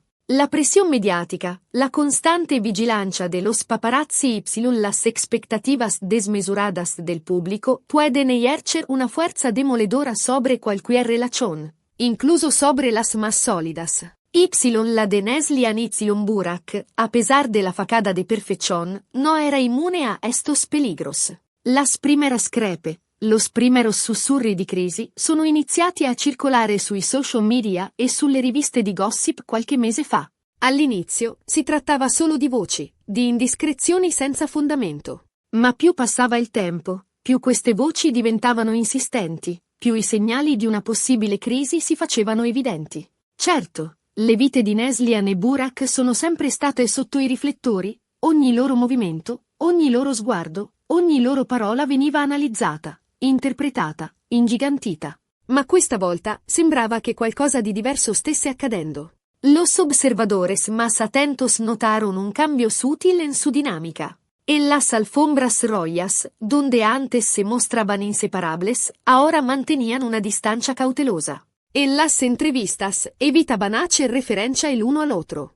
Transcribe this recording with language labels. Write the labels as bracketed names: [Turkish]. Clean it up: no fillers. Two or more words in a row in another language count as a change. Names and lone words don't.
[Spanish] La presión mediática, la constante vigilancia de los paparazzi y las expectativas desmesuradas del público pueden ejercer una fuerza demoledora sobre cualquier relación, incluso sobre las más sólidas. La de Neslihan y Burak, a pesar de la facada de perfección, no era inmune a estos peligros. Las primeras [Italian] crepe, [Spanish] los primeros [Italian] sussurri di crisi sono iniziati a circolare sui social media e sulle riviste di gossip qualche mese fa. All'inizio si trattava solo di voci, di indiscrezioni senza fondamento. Ma più passava il tempo, più queste voci diventavano insistenti, più i segnali di una possibile crisi si facevano evidenti. Certo, le vite di Neslihan e Burak sono sempre state sotto i riflettori, ogni loro movimento, ogni loro sguardo, ogni loro parola veniva analizzata, interpretata, ingigantita. Ma questa volta sembrava che qualcosa di diverso stesse accadendo. [Spanish] Los observadores más atentos notaron un cambio sutil en su dinámica. En las alfombras rojas, donde antes se mostraban inseparables, ahora mantenían una distancia cautelosa. En las entrevistas evitaban hacer referencia el uno al otro.